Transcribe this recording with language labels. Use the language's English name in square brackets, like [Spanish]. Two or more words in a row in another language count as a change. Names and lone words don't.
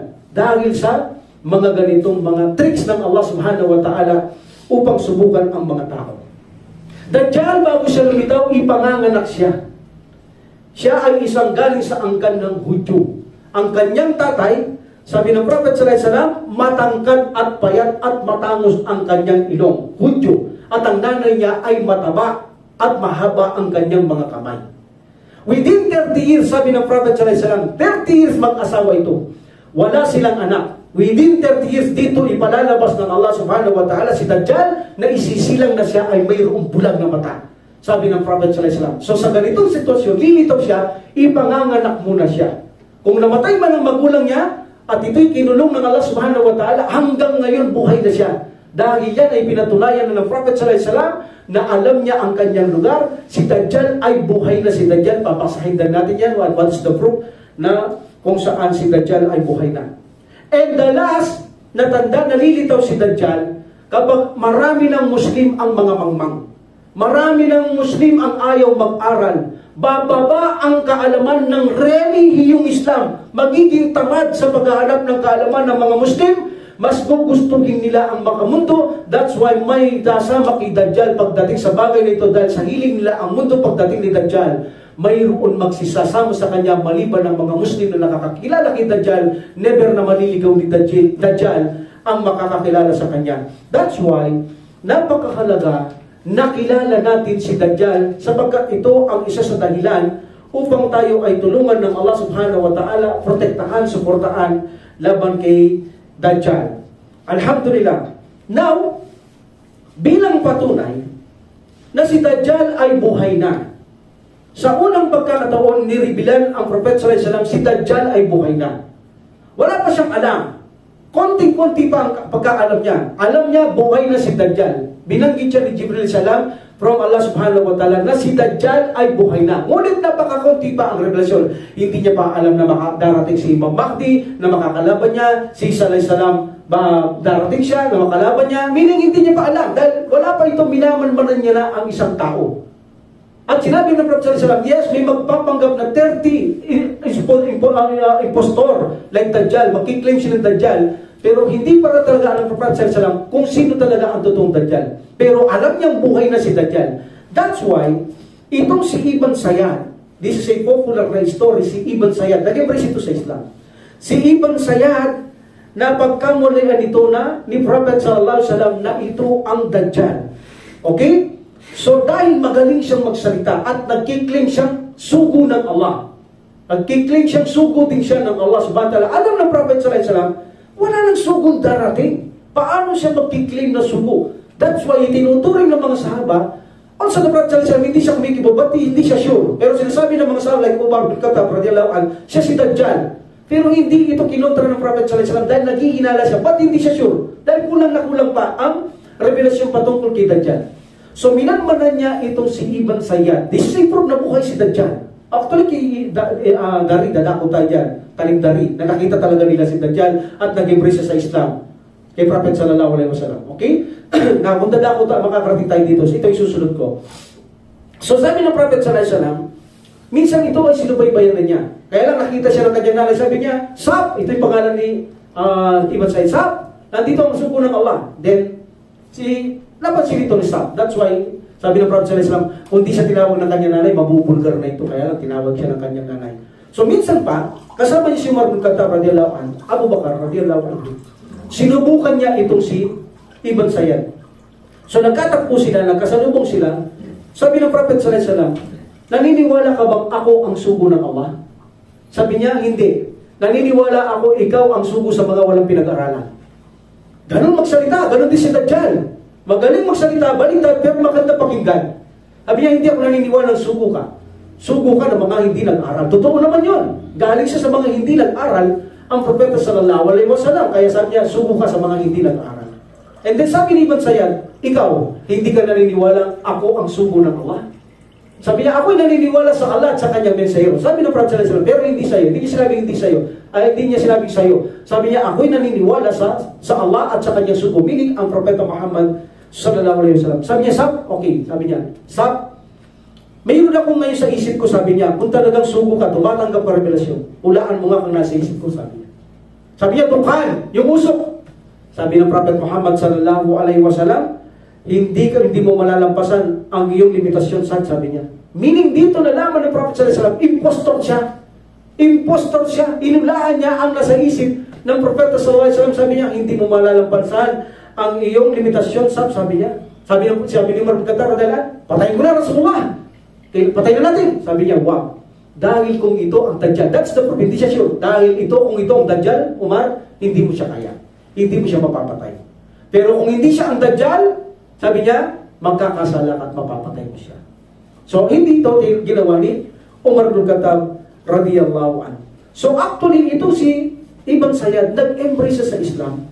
[Filipino] Dahil sa mga ganitong mga tricks ng Allah [Arabic] سبحانه وتعالى [Filipino] upang subukan ang mga tao. Dajjal, bago siya lumitaw, ipanganganak siya. Siya ay isang galing sa angkan ng Hudyo. Ang kanyang tatay, sabi ng Prophet [Arabic] صلى الله عليه وسلم, [Filipino] matangkad at payat at matangos ang kanyang ilong, Hudyo. At ang nanay niya ay mataba at mahaba ang kanyang mga kamay. [English] Within 30 years, [Filipino] sabi ng Prophet [Arabic] صلى الله عليه وسلم, [Filipino] 30 years mag-asawa ito. Wala silang anak. [English] Within 30 years, [Filipino] dito ipalalabas ng Allah [Arabic] سبحانه وتعالى [Filipino] si Dajjal na isisilang na siya ay mayroong bulag na mata. Sabi ng Prophet [Arabic] صلى الله عليه وسلم. [Filipino] So sa ganitong sitwasyon, lilitaw siya, ipanganganak muna siya. Kung namatay man ang magulang niya, at ito'y kinulong ng Allah [Arabic] سبحانه وتعالى, [Filipino] hanggang ngayon buhay na siya. Dahil yan ay pinatunayan ng Prophet [Arabic] صلى الله عليه وسلم [Filipino] na alam niya ang kanyang lugar. Si Dajjal ay buhay na si Dajjal. Papasahin din natin yan. [English] What's the proof [Filipino] na kung saan si Dajjal ay buhay na. [English] And the last [Filipino] na tanda, nalilitaw si Dajjal kapag marami ng Muslim ang mga mangmang. Marami ng Muslim ang ayaw mag-aral. Bababa ang kaalaman ng relihiyong Islam. Magiging tamad sa paghahanap ng kaalaman ng mga Muslim. Mas gugustuhin nila ang makamundo. [English] That's why [Filipino] may dasama kay Dajjal pagdating sa bagay na ito. Dahil sa hiling nila ang mundo pagdating ni Dajjal, mayroon magsisasama sa kanya maliban ng mga Muslim na nakakakilala kay Dajjal. Never na maliligaw ni Dajjal ang makakakilala sa kanya. [English] That's why [Filipino] napakahalaga na kilala natin si Dajjal, sapagkat ito ang isa sa dahilan upang tayo ay tulungan ng Allah [Arabic] سبحانه وتعالى, [Filipino] protektahan, suportahan laban kay Dajjal. Alhamdulillah. Now, bilang patunay na si Dajjal ay buhay na. Sa unang pagkakataon, nirevealan ang Prophet [Arabic] صلى الله عليه وسلم [Filipino] si Dajjal ay buhay na. Wala pa siyang alam. Konting-konti pa ang pagkaalam niya. Alam niya, buhay na si Dajjal. Binanggit siya ni Jibril salam from Allah [Arabic] سبحانه وتعالى [Filipino] na si Dajjal ay buhay na. Ngunit napakakunti pa ang revelasyon. Hindi niya pa alam na darating si Imam Mahdi, na makakalaban niya, si Isa [Arabic] عليه السلام, [Filipino] darating siya, na makalaban niya. Meaning hindi niya pa alam. Dahil wala pa itong minamanmanan niya na ang isang tao. At sinabi ng Prophet [Arabic] صلى الله عليه وسلم, [Filipino] yes, may magpapanggap na 30 impostor like Dajjal, makiklaim siya ng Dajjal, pero hindi para talaga alam ng Prophet [Arabic] صلى الله عليه وسلم [Filipino] kung sino talaga ang totoong Dajjal. Pero alam niyang buhay na si Dajjal. [English] That's why, [Filipino] itong si Ibn Sayyad, [English] this is a popular [Filipino] na story, si Ibn Sayyad, nag-embrace ito sa Islam. Si Ibn Sayyad, na pagkamulian ito na ni Prophet [Arabic] صلى الله عليه وسلم [Filipino] na ito ang Dajjal. Okay? So dahil magaling siyang magsalita at nagkiklaim siyang sugo ng Allah. Nagkiklaim siyang sugo din siya ng Allah [Arabic] سبحانه وتعالى. [Filipino] Alam ng Prophet [Arabic] صلى الله عليه وسلم, [Filipino] wala nang sugong darating. Paano siya magkiklaim na sugo? [English] That's why [Filipino] itinuturing ng mga sahaba, [English] also the Prophet [Arabic] صلى الله عليه وسلم, [Filipino] hindi siya kumikibo, ba't hindi siya sure? Pero sinasabi ng mga sahaba like Umar bin Khattab [Arabic] رضي الله عنه, [Filipino] siya si Dajjal. Pero hindi ito kinontra ng Prophet [Arabic] صلى الله عليه وسلم [Filipino] dahil naghihinala siya. Ba't hindi siya sure? Dahil kulang na kulang pa ang revelasyon patungkol kay Dajjal. So minanmanan niya itong si Ibn Sayyad. [English] This is a proof [Filipino] na buhay si Dajjal. Actually, Dari, dadako tayo dyan. Taling Dari. Nakakita talaga nila si Dajjal at nag-embrace sa Islam. Kay Prophet [Arabic] صلى الله عليه وسلم. [Filipino] Okay? Na kung dadako tayo, makakarating tayo dito. So ito yung susunod ko. So sabi ng Prophet [Arabic] صلى الله عليه وسلم, [Filipino] minsan ito ay sinubaybayan na niya. Kaya lang nakita siya ng kanyang nanay. Sabi niya, Sab! Ito yung pangalan ni Ibn Sayyad. Sab! Nandito ang sugo ng Allah. Then, napansin ito ni Sab. [English] That's why, [Filipino] sabi ng Prophet [Arabic] صلى الله عليه وسلم, [Filipino] kung di siya tinawag ng kanyang nanay, mabubulgar na ito. Kaya lang tinawag siya ng kanyang nanay. So minsan pa, kasama niya si Umar bin Khattab [Arabic] رضي الله عنه, [Filipino] Abu Bakar [Arabic] رضي الله عنه, [Filipino] sinubukan niya itong si Ibn Sayyad. So nagkatagpo sila, nagkasalubong sila. Sabi ng Prophet [Arabic] صلى الله عليه وسلم, [Filipino] naniniwala ka bang ako ang sugo ng Allah? Sabi niya, hindi. Naniniwala ako, ikaw ang sugo sa mga walang pinag-aralan. Ganun magsalita, ganun din si Dajjal. Magaling magsalita, baliktad, pero maganda pakinggan. Sabi niya, hindi ako naniniwala ng sugo ka. Sugo ka ng mga hindi nag-aral. Totoo naman yun. Galing siya sa mga hindi nag-aral ang Propeta [Arabic] صلى الله عليه وسلم. [Filipino] Kaya sabi niya, sugo ka sa mga hindi nag-aral. [English] And then [Filipino] sabi ni Ibn Sayyad, ikaw, hindi ka naniniwala ako ang sugo ng Allah? Sabi niya, ako'y naniniwala sa Allah at sa kanyang mensahero. Sabi ng Prophet [Arabic] صلى الله عليه وسلم, [Filipino] pero hindi sa'yo. Hindi niya sinabing hindi sa'yo. Hindi niya sinabing sa'yo. Sabi niya, ako'y naniniwala sa Allah at sa kanyang sugo. Meaning, ang Propeta Muhammad [Arabic] صلى الله عليه وسلم. [Filipino] Sabi niya, Sab, okay. Sabi niya, Sab, mayroon akong ngayon sa isip ko, sabi niya, kung talagang sugo ka, tumatanggap ka revelasyon. Ulaan mo nga kung nasa isip ko, sabi niya. Sabi niya, dukhan, yung usok. Sabi ng Prophet Muhammad [Arabic] صلى الله عليه وسلم, [Filipino] hindi mo malalampasan ang iyong limitasyon, sabi niya. Meaning dito nalaman ng Prophet [Arabic] صلى الله عليه وسلم, [Filipino] impostor siya. Impostor siya. Inulaan niya ang nasa isip ng Prophet [Arabic] صلى الله عليه وسلم. [Filipino] Sabi niya, hindi mo malalampasan ang iyong limitasyon, sabi niya. Sabi ni Umar bin Khattab, patayin ko na Rasulullah. Patayin na natin. Sabi niya, wow. Dahil kung ito ang Dajjal, [English] that's the proof, [Filipino] hindi siya sure. Dahil kung ito ang Dajjal, Umar, hindi mo siya kaya. Hindi mo siya mapapatay. Pero kung hindi siya ang Dajjal, sabi niya, magkakasala at mapapatay mo siya. So, hindi ito ginawa ni Umar bin Khattab [Arabic] رضي الله عنه. [Filipino] So, actually, ito si Ibn Sayyad, nag-embrace sa Islam.